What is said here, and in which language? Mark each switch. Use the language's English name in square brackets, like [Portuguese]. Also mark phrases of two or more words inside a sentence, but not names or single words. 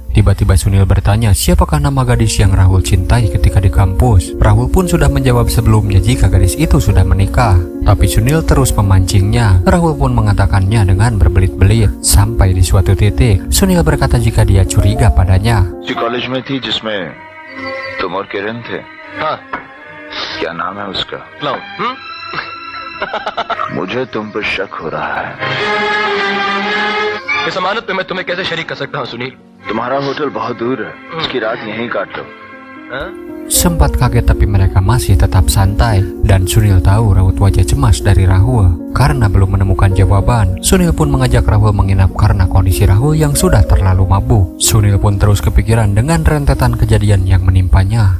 [Indonesian] Tiba-tiba Sunil bertanya siapakah nama gadis yang Rahul cintai ketika di kampus. Rahul pun sudah menjawab sebelumnya jika gadis itu sudah menikah, tapi Sunil terus memancingnya. Rahul pun mengatakannya dengan berbelit-belit. Sampai di suatu titik, Sunil berkata jika dia curiga padanya. [Hindi] उसी कॉलेज में थी जिसमें तुम और किरण थे। हाँ, क्या नाम है उसका? लाओ। मुझे तुम पर शक हो रहा है। इस अमानत पे मैं तुम्हें कैसे शरीक कर सकता हूँ सुनील? तुम्हारा होटल बहुत दूर है, उसकी रात यहीं काट लो। हाँ? [Indonesian] Sempat kaget tapi mereka masih tetap santai, dan Sunil tahu raut wajah cemas dari Rahul. Karena belum menemukan jawaban, Sunil pun mengajak Rahul menginap karena kondisi Rahul yang sudah terlalu mabuk. Sunil pun terus kepikiran dengan rentetan kejadian yang menimpanya.